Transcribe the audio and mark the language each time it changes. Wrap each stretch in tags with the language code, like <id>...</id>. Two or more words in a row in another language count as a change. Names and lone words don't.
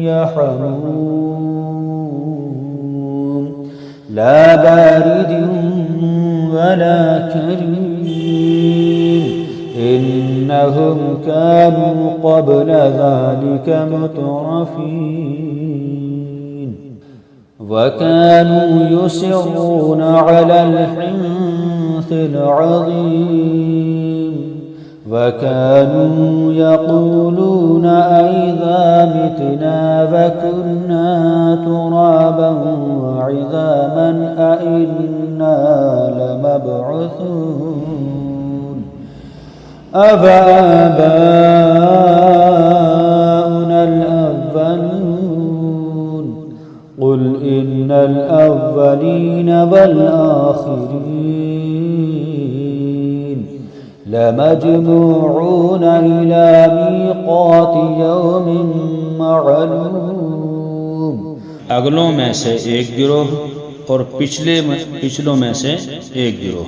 <ar>يحموم لا بارد ولا كريم إنهم كانوا قبل ذلك مترفين وكانوا يصرون على الحنث العظيم وكانوا يقولون أئذا متنا وكنا ترابا وعظاما أئنا لمبعوثون أوآباؤنا الأولون قل إن الأولين والآخرين لمجموعون إلى ميقات يوم معلوم.</ar> <hi>अगलों में से एक गिरोह और पिछलों में से एक गिरोह।</hi>